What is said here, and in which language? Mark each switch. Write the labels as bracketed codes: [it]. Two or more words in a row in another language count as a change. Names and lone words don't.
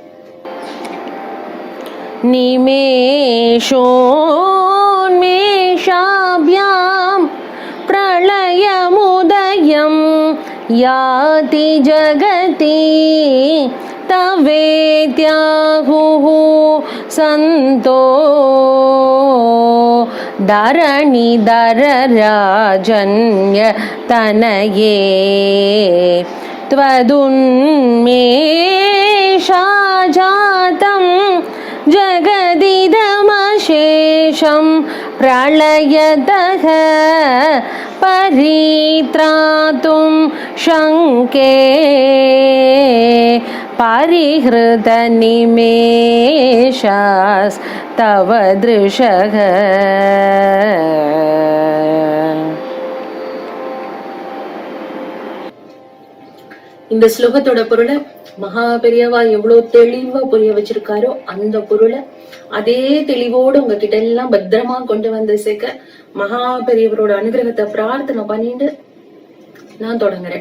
[sa] निमेषोन्मेषाभ्यां प्रलयमुदयं याति जगती तवेत्याहुः सन्तो धरणिधरराजन्य तनये त्वदुन्मेषाजातं जगदिदमशेषं प्रलयतः परित्रातुं शङ्के परिहृतनिमेषास्तव दृशः. [ta] இந்த ஸ்லோகத்தோட பொருளை மகா பெரியவா எவ்வளவு தெளிவா புரிய வச்சிருக்காரோ அந்த பொருளை அதே தெளிவோடு உங்ககிட்ட எல்லாம் பத்திரமா கொண்டு வந்து சேர்க்க மகா பெரியவரோட அனுகிரகத்தை பிரார்த்தனை பண்ணிட்டு நான் தொடங்குறேன்.